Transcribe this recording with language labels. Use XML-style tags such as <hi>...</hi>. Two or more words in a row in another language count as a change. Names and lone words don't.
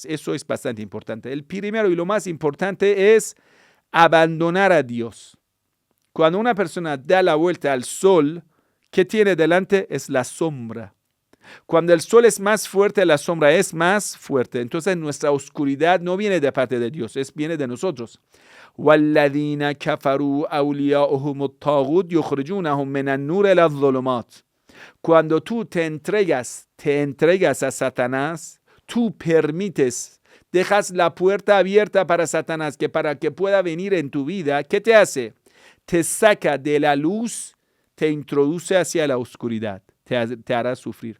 <es>Eso es bastante importante. El primero y lo más importante es abandonar a Dios. Cuando una persona da la vuelta al sol, ¿qué tiene delante? Es la sombra. Cuando el sol es más fuerte, la sombra es más fuerte. Entonces nuestra oscuridad no viene de parte de Dios, viene de nosotros.</es> <ar>وَالَّذِينَ كَفَرُوا أَوْلِيَاؤُهُمُ الطَّاغُوتُ يُخْرِجُونَهُم مِنَ النُّورِ إِلَى الظُّلُمَاتِ.</ar> <es>Cuando tú te entregas a Satanás, tú permites, dejas la puerta abierta para Satanás, que para que pueda venir en tu vida, ¿qué te hace? Te saca de la luz, te introduce hacia la oscuridad, te hará sufrir.</es>